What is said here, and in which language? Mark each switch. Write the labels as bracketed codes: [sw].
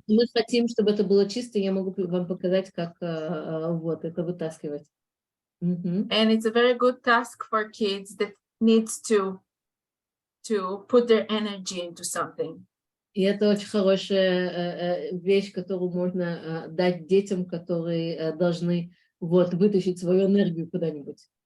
[ru] Мы хотим, чтобы это было чисто, я могу вам показать, как вот это вытаскивать. Мгм. [en] and it's a very good task for kids that needs to put their energy into something. [ru] И это очень хорошая вещь, которую можно дать детям, которые должны вот вытащить свою энергию куда-нибудь.